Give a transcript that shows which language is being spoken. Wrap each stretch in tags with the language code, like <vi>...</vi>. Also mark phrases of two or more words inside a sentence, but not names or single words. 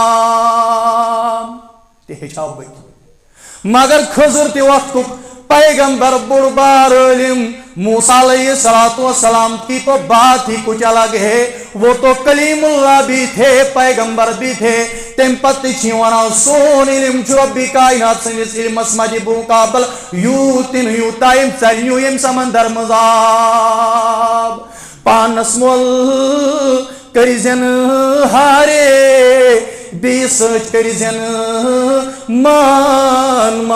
<ks>تہِ ہیٚچھاو بہٕ تہِ مگر خضر تہِ وقتُک پیغمبر بوڑ بار عالم موسیٰ</ks> <ar>علیہ الصلوۃ</ar> <ks>والسلام</ks> <ur>کی تو بات ہی کچھ الگ ہے وہ تو کلیم اللہ بھی تھے پیغمبر بھی تھے</ur> <ks>تم پتہ چھ ونان سون علم چھ ربی کائنات سندس علمس مجھ مقابل یوٗتاہ یوٗتاہ یم ژرِ نیوٗ یم سمندر منٛز آب پانس مول کٔرزٮ۪ن ہارے بیٚیِس سۭتۍ کٔرزٮ۪ن مان</ks>